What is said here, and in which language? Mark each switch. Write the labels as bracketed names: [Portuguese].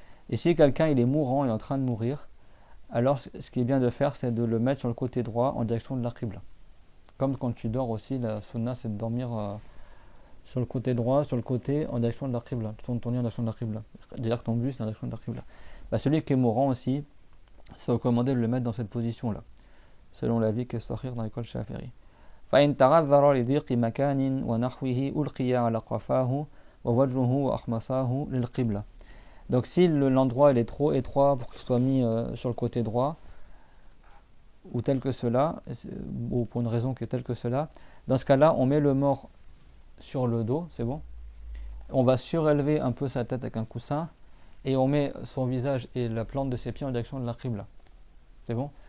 [French] Et si quelqu'un il est mourant, il est en train de mourir, alors ce qui est bien de faire, c'est de le mettre sur le côté droit en direction de la qibla. Comme quand tu dors aussi, la sunna c'est de dormir sur le côté droit, sur le côté en direction de la Qibla. Tu tournes ton nez en direction de la Qibla. C'est-à-dire que ton buste est en direction de la Qibla. Bah, celui qui est mourant aussi, c'est recommandé de le mettre dans cette position-là, selon l'avis que Sahih dans l'école Shafi'i. [Arabic] فإن تعذر لضيق مكان ونحوه ألقي على قفاه ووجهه وأخمصاه للقبلة. [French] Donc si l'endroit il est trop étroit pour qu'il soit mis sur le côté droit, ou tel que cela, ou pour une raison qui est telle que cela, dans ce cas-là, on met le mort sur le dos, c'est bon. On va surélever un peu sa tête avec un coussin, et on met son visage et la plante de ses pieds en direction de la Qibla. C'est bon.